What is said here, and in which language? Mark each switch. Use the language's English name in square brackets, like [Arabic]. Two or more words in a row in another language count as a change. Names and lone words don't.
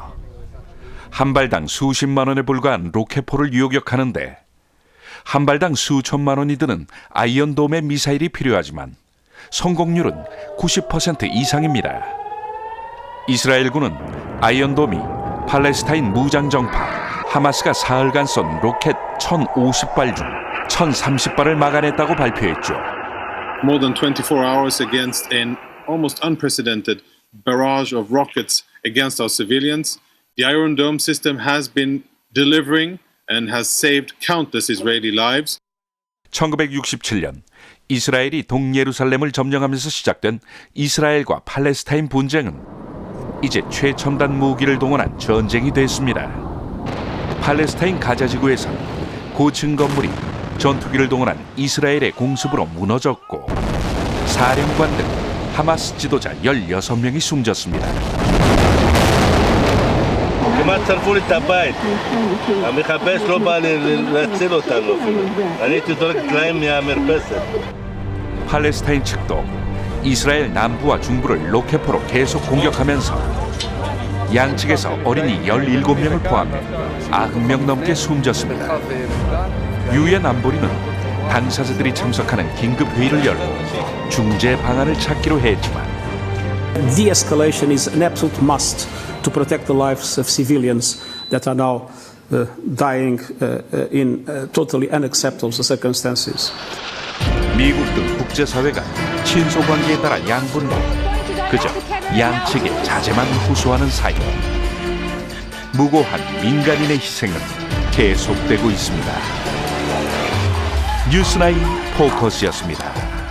[Korean] 한 발당 수십만 원에 불과한 로켓포를 요격하는데 한 발당 수천만 원이 드는 아이언돔의 미사일이 필요하지만 성공률은 90% 이상입니다. 이스라엘군은 아이언돔이 팔레스타인 무장정파 하마스가 사흘간 쏜 로켓 1,050발 중 1,030발을 막아냈다고 발표했죠. [English] More than 24 hours against an almost unprecedented barrage of rockets against our civilians. The Iron Dome system has been delivering and has saved countless Israeli lives. [Korean] 1967년 이스라엘이 동예루살렘을 점령하면서 시작된 이스라엘과 팔레스타인 분쟁은 이제 최첨단 무기를 동원한 전쟁이 됐습니다. 팔레스타인 가자지구에선 고층 건물이 전투기를 동원한 이스라엘의 공습으로 무너졌고 사령관 등 하마스 지도자 16명이 숨졌습니다. [Hebrew] כמעט שרפו לי את הבית. המחפש לא בא להציל אותנו. אני הייתי זורק להם מהמרפסת. [Korean] 팔레스타인 측도 이스라엘 남부와 중부를 로켓포로 계속 공격하면서 양측에서 어린이 17명을 포함해 90명 넘게 숨졌습니다. 유엔 안보리는 당사자들이 참석하는 긴급 회의를 열고 중재 방안을 찾기로 했지만 [English] De-escalation is an absolute must to protect the lives of civilians that are now dying in totally unacceptable circumstances. [Korean] 미국 등 국제사회가 친소 관계에 따라 양분도 그저 양측의 자제만 호소하는 사이. 무고한 민간인의 희생은 계속되고 있습니다. 뉴스9 포커스였습니다.